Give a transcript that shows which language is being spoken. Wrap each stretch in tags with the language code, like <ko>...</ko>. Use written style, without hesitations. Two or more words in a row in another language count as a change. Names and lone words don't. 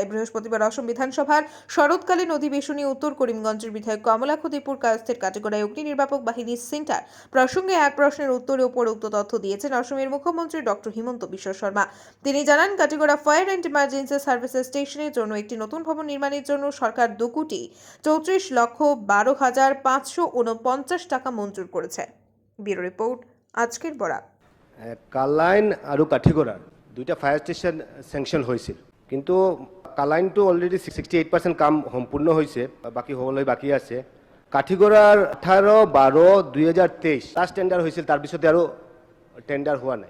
<bn>বৃহস্পতিবার অসম বিধানসভার শরৎকালীন অধিবেশনে উত্তর করিমগঞ্জের বিধায়ক কমলাক্ষ দীপুর কায়স্থের কাটিগড়ায় অগ্নি নির্বাপক বাহিনীর সেন্টার প্রসঙ্গে এক প্রশ্নের উত্তরে উপরোক্ত তথ্য দিয়েছেন অসমের মুখ্যমন্ত্রী ডক্টর হিমন্ত বিশ্ব শর্মা। তিনি জানান, কাটিগড়া</bn> <en>Fire and Emergency Service</en> <bn>স্টেশনের জন্য একটি নতুন ভবন নির্মাণের জন্য সরকার ২,৩৪,৫৪৯ টাকা মঞ্জুর করেছে।</bn> <en>Bureau report,</en> <bn>আজকের বরাক।</bn> <as>কালাইন আৰু কাঠিগড়াৰ দুইটা</as> <en>fire station</en> <as>চেংচন হৈছিল, কিন্তু কালাইনটো অলৰেডি 68% কাম সম্পূৰ্ণ হৈছে, বাকী হ'বলৈ বাকী আছে। কাঠিগড়াৰ 18/12/2023</as> <en>last tender</en> <as>হৈছিল, তাৰপিছতে আৰু টেণ্ডাৰ হোৱা নাই।</as>